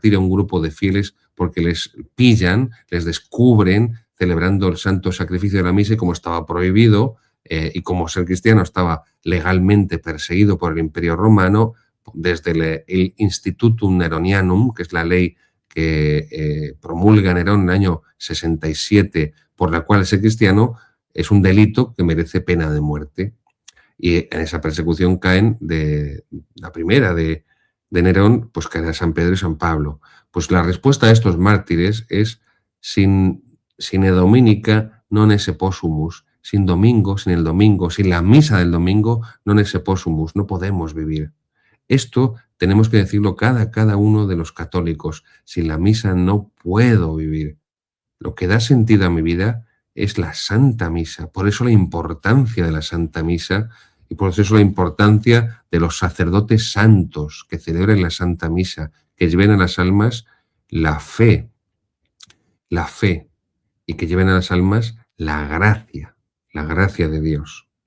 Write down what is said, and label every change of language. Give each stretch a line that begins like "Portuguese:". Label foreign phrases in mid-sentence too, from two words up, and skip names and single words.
Spanish: a un grupo de fieles porque les pillan, les descubren celebrando el santo sacrificio de la misa, y como estaba prohibido y como ser cristiano estaba legalmente perseguido por el Imperio Romano, desde el Institutum Neronianum, que es la ley que promulga Nerón en el año 67, por la cual ser cristiano es un delito que merece pena de muerte. Y en esa persecución caen la primera de Nerón, pues caen a San Pedro y San Pablo. Pues la respuesta a estos mártires es
Latin: sin dominica non esse possumus,
Spanish: sin domingo, sin el domingo, sin la misa del domingo,
Latin: non esse possumus,
Spanish: no podemos vivir. Esto tenemos que decirlo cada uno de los católicos. Sin la misa no puedo vivir. Lo que da sentido a mi vida es la Santa Misa. Por eso la importancia de la Santa Misa y por eso la importancia de los sacerdotes santos que celebren la Santa Misa, que lleven a las almas la fe, y que lleven a las almas la gracia de Dios.